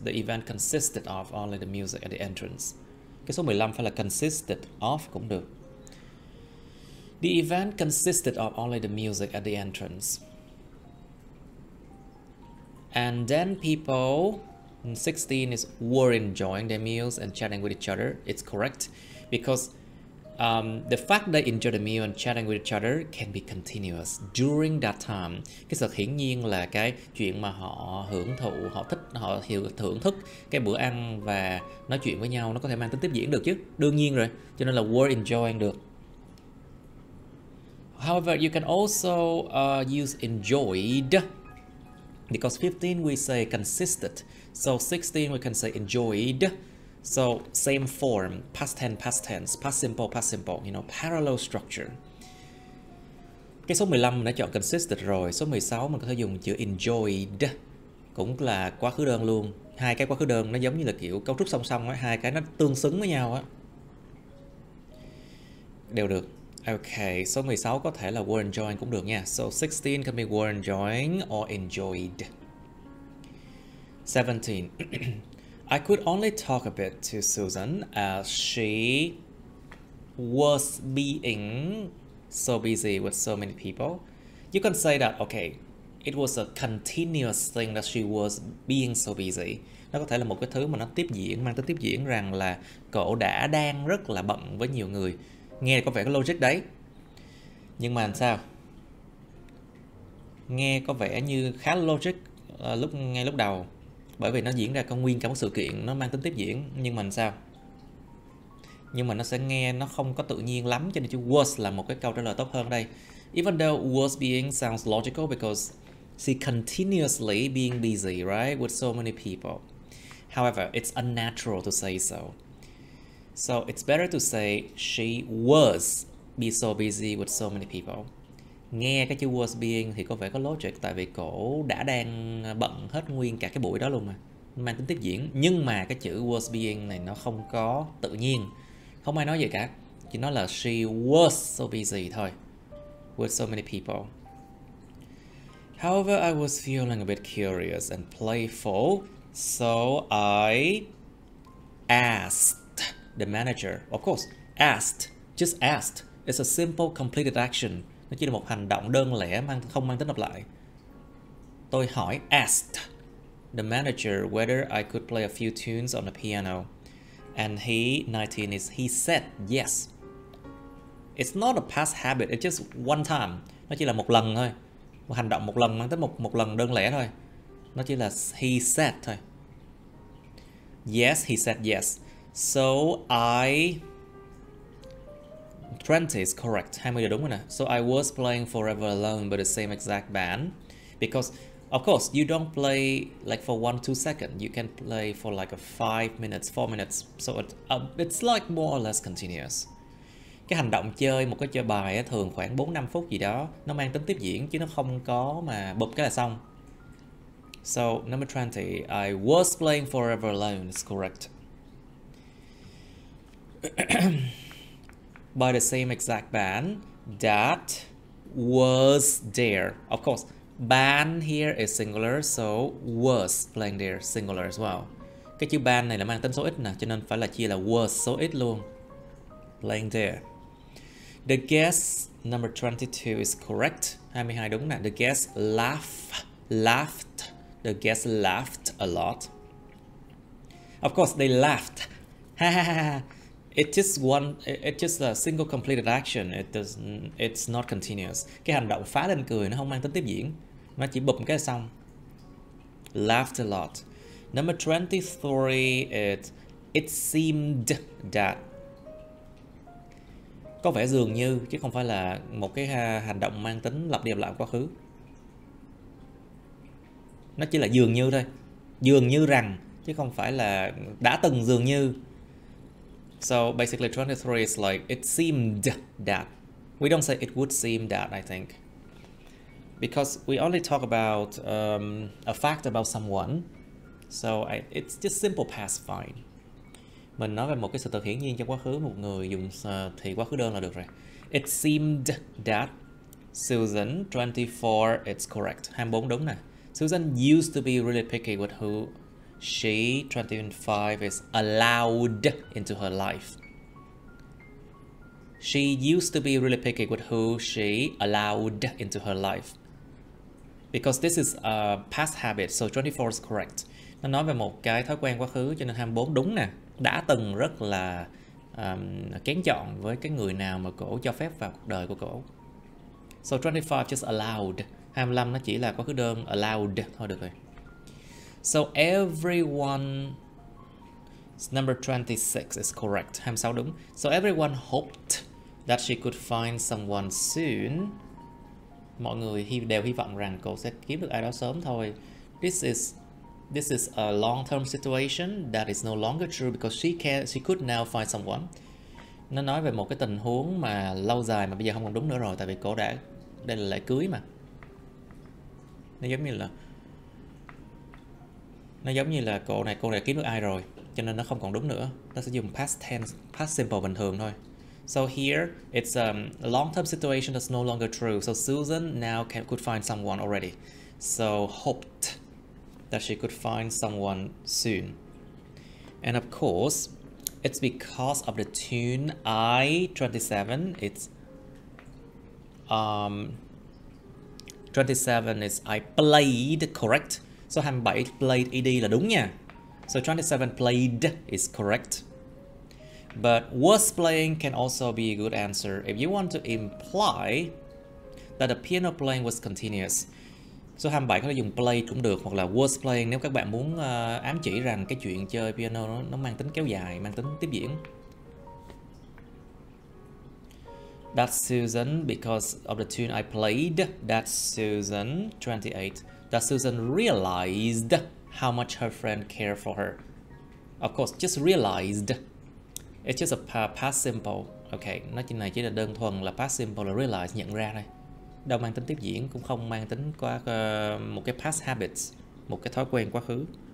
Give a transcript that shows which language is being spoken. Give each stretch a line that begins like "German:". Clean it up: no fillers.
English: The event consisted of only the music at the entrance.
Vietnamese: Cái số 15 phải là consisted of cũng được.
English: The event consisted of only the music at the entrance. And then people, 16 is were enjoying their meals and chatting with each other. It's correct because the fact they enjoy the meal and chatting with each other can be continuous during that time.
Vietnamese: Cái sự hiển nhiên là cái chuyện mà họ hưởng thụ, họ thưởng thức cái bữa ăn và nói chuyện với nhau nó có thể mang tính tiếp diễn được chứ. Đương nhiên rồi. Cho nên là were enjoying được.
English: However, you can also use enjoyed. Because 15 we say consisted. So 16 we can say enjoyed. So same form, past tense, past simple, you know, parallel structure.
Vietnamese: Cái số 15 mình đã chọn consisted rồi. Số 16 mình có thể dùng chữ enjoyed, cũng là quá khứ đơn luôn. Hai cái quá khứ đơn nó giống như là kiểu cấu trúc song song á, hai cái nó tương xứng với nhau á. Đều được. Okay, số 16 có thể là were enjoying cũng được nha.
English: So 16 can be were enjoying or enjoyed. 17. I could only talk a bit to Susan as she was being so busy with so many people. You can say that, okay, it was a continuous thing that she was being so busy.
Vietnamese: Nó có thể là một cái thứ mà nó tiếp diễn, mang tới tiếp diễn rằng là cậu đang rất là bận với nhiều người. Nghe có vẻ có logic đấy. Nhưng mà làm sao? Nghe có vẻ như khá logic ngay lúc đầu. Bởi vì nó diễn ra nguyên cả một sự kiện, nó mang tính tiếp diễn. Nhưng mà làm sao? Nhưng mà nó sẽ nghe nó không có tự nhiên lắm, cho nên chữ was là một cái câu trả lời tốt hơn đây.
English: Even though was being sounds logical because she continuously being busy, right, with so many people. However, it's unnatural to say so. So it's better to say she was be so busy with so many people.
Vietnamese: Nghe cái chữ was being thì có vẻ có logic, tại vì cổ đang bận hết nguyên cả cái buổi đó luôn mà, mang tính tiếp diễn. Nhưng mà cái chữ was being này nó không có tự nhiên, không ai nói gì cả, chỉ nói là
English: she was so busy
Vietnamese: thôi
English: with so many people. However, I was feeling a bit curious and playful, so I asked the manager. Of course, asked, just asked. It's a simple completed action.
Vietnamese: Nó chỉ là một hành động đơn lẻ, không mang tính lặp lại. Tôi hỏi,
English: asked the manager whether I could play a few tunes on the piano. And he, 19 is, he said yes. It's not a past habit, it's just one time.
Vietnamese: Nó chỉ là một lần thôi. Một hành động một lần mang tới một lần đơn lẻ thôi. Nó chỉ là
English: he said
Vietnamese: thôi.
English: Yes, he said yes. So I 20 is correct. 20
Vietnamese: là đúng rồi nè.
English: So I was playing Forever Alone by the same exact band. Because of course you don't play like for 1-2 seconds. You can play for like a 5 minutes, 4 minutes. So it's like more or less continuous.
Vietnamese: Cái hành động chơi một cái chơi bài thường khoảng 4-5 phút gì đó, nó mang tính tiếp diễn chứ nó không có mà bụp cái là xong.
English: So number 20, I was playing Forever Alone is correct. By the same exact band that was there. Of course, band here is singular, so was playing there singular as well.
Vietnamese: Cái chữ band này là mang tính số ít nè, cho nên phải là chia là was số ít luôn.
English: Playing there. The guest number 22 is correct. 22
Vietnamese: đúng nè.
English: The guest laughed. The guest laughed a lot. Of course, they laughed. Ha ha ha. It's just a single completed action. It's not continuous.
Vietnamese: Cái hành động phá lên cười nó không mang tính tiếp diễn. Nó chỉ bụp cái xong.
English: Laughed a lot. Number 23 it seemed that.
Vietnamese: Có vẻ dường như chứ không phải là một cái hành động mang tính lặp đi lặp lại quá khứ. Nó chỉ là dường như thôi. dường như rằng, chứ không phải là đã từng dường như.
English: So basically 23 is like it seemed that. We don't say it would seem that, I think. Because we only talk about a fact about someone. So it's just simple past fine.
Vietnamese: Mình nói về một cái sự thật hiển nhiên trong quá khứ, một người dùng thì quá khứ đơn là được rồi.
English: It seemed that Susan 24 it's correct. 24
Vietnamese: đúng nè.
English: Susan used to be really picky with who she 25 is allowed into her life. She used to be really picky with who she allowed into her life. Because this is a past habit, so 24 is correct.
Vietnamese: Nó nói về một cái thói quen quá khứ, cho nên 24 đúng nè. Đã từng rất là kén chọn với cái người nào mà cổ cho phép vào cuộc đời của cổ.
English: So 25 just allowed.
Vietnamese: 25 nó chỉ là quá khứ đơn allowed thôi được rồi.
English: So everyone, number 26 is correct. 26
Vietnamese: đúng.
English: So everyone hoped that she could find someone soon.
Vietnamese: Mọi người đều hy vọng rằng cô sẽ kiếm được ai đó sớm thôi.
English: This is a long-term situation that is no longer true because she could now find someone.
Vietnamese: Nó nói về một cái tình huống mà lâu dài mà bây giờ không còn đúng nữa rồi, tại vì cô đã, đây là lễ cưới mà. Nó giống như là cô này kiếm được ai rồi, cho nên nó không còn đúng nữa. Nó sẽ dùng past tense, past simple bình thường thôi.
English: So here it's a long-term situation that's no longer true. So Susan now could find someone already. So hoped that she could find someone soon. And of course, it's because of the tune I-27. It's 27 is I played, correct. So 27 played ed
Vietnamese: là đúng nha.
English: So 27 played is correct. But was playing can also be a good answer if you want to imply that the piano playing was continuous.
Vietnamese: Số 27 có thể dùng play cũng được, hoặc là was playing nếu các bạn muốn ám chỉ rằng cái chuyện chơi piano nó mang tính kéo dài, mang tính tiếp diễn.
English: That's Susan because of the tune I played. That's Susan 28. That Susan realized how much her friend cared for her. Of course, just realized. It's just a past simple.
Vietnamese: Okay, nói chuyện này chỉ là đơn thuần là past simple là realize, nhận ra thôi. Đâu mang tính tiếp diễn, cũng không mang tính qua một cái past habits, một cái thói quen quá khứ.